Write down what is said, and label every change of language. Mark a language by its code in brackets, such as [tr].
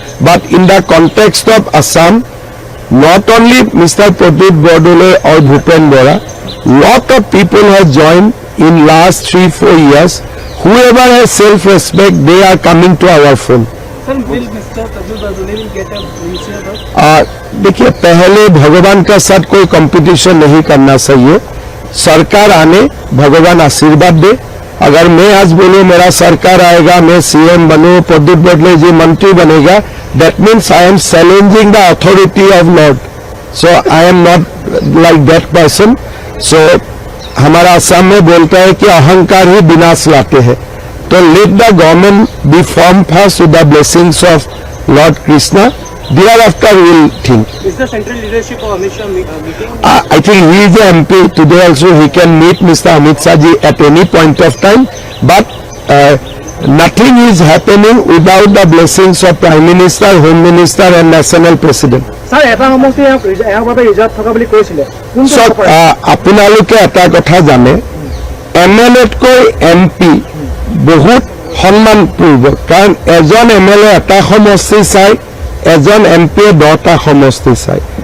[en] But in the context of Assam, not only Mr. Pradeep Bordole or Bhupen Bora, lot of people have joined in last 3-4 years. Whoever has self-respect, they are coming to our fold. Sir, will Mr. Pradeep Bordole will get a wheelchair? [hi] देखिए, पहले भगवान का साथ कोई competition नहीं करना चाहिए। सरकार आने, भगवान आशीर्वाद दे। अगर मैं आज बोलूं मेरा सरकार आएगा, मैं सीएम बनूं, प्रदीप बडोले जी मंत्री बनेगा, [en] that means I am challenging the authority of Lord. So I am not like that person. [hi] So हमारा असम में बोलता है कि अहंकार ही विनाश लाते हैं। [en] तो let the government be form first with the blessings of lord Krishna, thereafter we will think. Is the central leadership of Amit Shah meeting? I think he is an MP. Today also he can meet Mr. Amit Shah ji at any point of time, but nothing is happening without the blessings of Prime Minister, Home Minister and National President. [as] Sir, এটা সমষ্টি ইয়াৰ বাবে reserve থকা বুলি কৈছিলে। আপোনালোকে এটা কথা জানে, MLA-তকৈ MP বহুত সন্মানপূৰ্বক, কাৰণ এজন MLA এটা সমষ্টি চাই, এজন MP 10টা সমষ্টি চাই।